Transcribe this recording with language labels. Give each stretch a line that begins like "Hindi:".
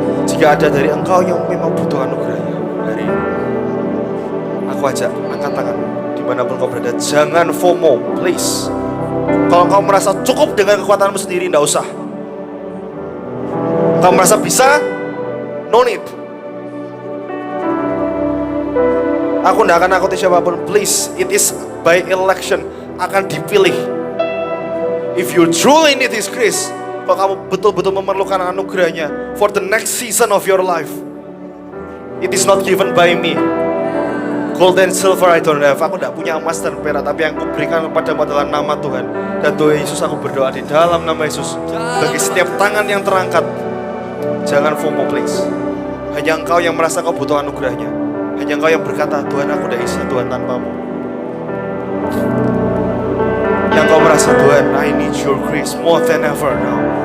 Indonesian: Jika ada dari engkau yang memang butuh anugerahnya hari ini, aku ajak angkat tangan dimanapun kau berada. Jangan FOMO, please. Kalau kau merasa cukup dengan kekuatanmu sendiri, tidak usah. Kau merasa bisa,
English: no need.
Indonesian: Aku tidak akan nakuti siapapun, please.
English: It is by election,
Indonesian: akan dipilih.
English: If you truly need His grace,
Indonesian: kalau kamu betul-betul memerlukan anugerahnya
English: for the next season of your life, it is not given by me. Gold and silver I don't have.
Indonesian: Aku tidak punya emas dan perak, tapi yang kuberikan kepadamu adalah nama Tuhan. Dan Tuhan Yesus, aku berdoa di dalam nama Yesus, bagi setiap tangan yang terangkat, jangan FOMO please. Hanya engkau yang merasa kau butuh anugerahnya. Hanya engkau yang berkata, Tuhan aku tidak bisa Tuhan tanpamu. Yang kau merasa, Tuhan,
English: I need your grace more than ever now.